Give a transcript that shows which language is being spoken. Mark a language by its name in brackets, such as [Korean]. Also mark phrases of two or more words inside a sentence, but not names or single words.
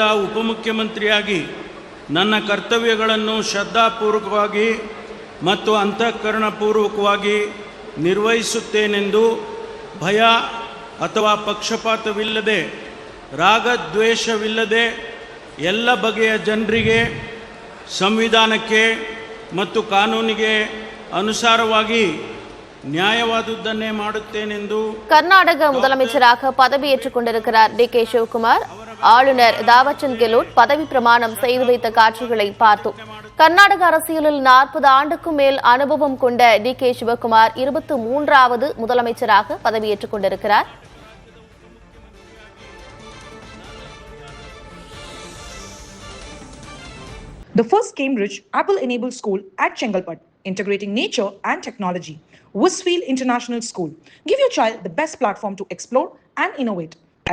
[Kannada] ಉಪಮುಖ್ಯಮಂತ್ರಿಯಾಗಿ ನನ್ನ ಕರ್ತವ್ಯಗಳನ್ನು ಶ್ರದ್ಧಾಪೂರ್ವಕವಾಗಿ ಮತ್ತು ಅಂತಃಕರಣಪೂರ್ವಕವಾಗಿ ನಿರ್ವಹಿಸುತ್ತೇನೆಂದು ಭಯ ಅಥವಾ ಪಕ್ಷಪಾತವಿಲ್ಲದೆ ರಾಗದ್ವೇಷವಿಲ್ಲದೆ ಎಲ್ಲ ಬಗೆಯ ಜನರಿಗೆ ಸಂವಿಧಾನಕ್ಕೆ ಮತ್ತು ಕಾನೂನಿಗೆ ಅನುಸಾರವಾಗಿ நியாயவாதுதன்னே ಮಾಡುತ್ತೇನೆಂದು [Tamil] கர்நாடக முதலமைச்சராக பதவியேற்றுக் கொண்டிருக்கிறார் டி.கே. சிவகுமார். ஆளுநர் தாவர்சந்த் கெலோட் பதவி பிரமாணம் செய்து வைத்த காட்சிகளை பார்த்தோம். கர்நாடக அரசியலில் 40 ஆண்டுக்கும் மேல் அனுபவம் கொண்ட டி.கே. சிவகுமார் 23வது முதலமைச்சராக பதவியேற்றுக் கொண்டிருக்கிறார். [English] The first Cambridge Apple-enabled school at Chengalpat, integrating nature and technology. Westfield International School. Give your child the best platform to explore and innovate.